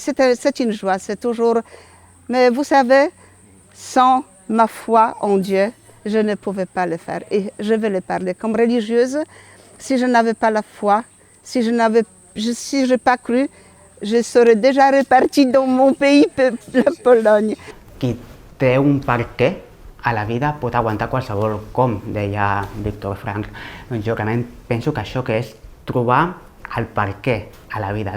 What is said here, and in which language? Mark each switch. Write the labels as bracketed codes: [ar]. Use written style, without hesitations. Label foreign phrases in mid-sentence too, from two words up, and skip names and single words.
[fr] C'est une joie, c'est toujours... Mais vous savez, sans ma foi en Dieu, je ne pouvais pas le faire. Et je vais le parler. Comme religieuse, si je n'avais pas la foi, si je n'ai pas cru, je serais déjà repartie dans mon pays, la Pologne. [ca] Qui té un per què a la vida pot aguantar qualsevol com, deia Víctor Frank. Doncs jo realment penso que això que és trobar el per què a la vida.